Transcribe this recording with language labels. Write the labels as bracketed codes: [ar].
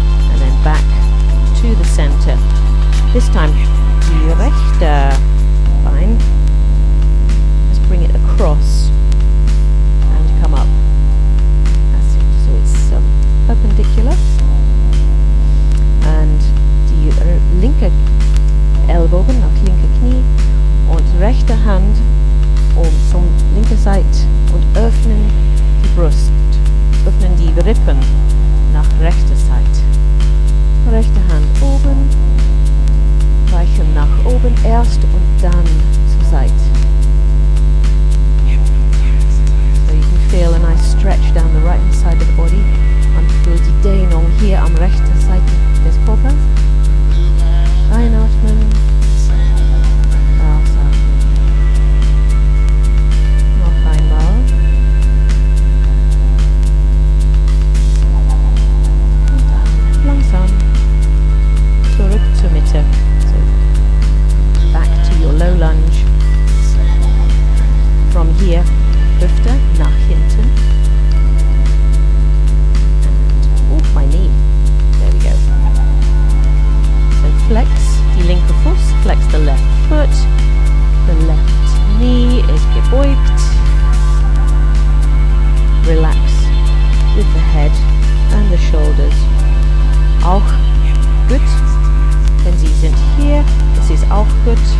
[en] And then back to the center. This time, [de] die rechte Bein. [en] Just bring it across and come up. That's it. So it's perpendicular. [de] And die linke Ellbogen nach linke Knie und rechte Hand zum linke Seite und öffnen die Brust. Öffnen die Rippen nach rechter Seite. Rechte Hand oben. Weichen nach oben erst und dann zur Seite. [en] So you can feel a nice stretch down the right hand side of the body. [de] Man fühlt die Dehnung hier am rechten Seite des Körpers. Einatmen. Ausatmen. Noch einmal. Und dann langsam zurück zur Mitte. [en] Back to your low lunge. From here, [de] Hüfte nach hinten. [en] And, oh, my knee. There we go. So flex [de] die linke Fuß, [en] flex the left foot. The left knee is [de] gebeugt. [en] Relax with the head and the shoulders. [de] Auch gut. Wenn Sie sind hier, das ist auch gut.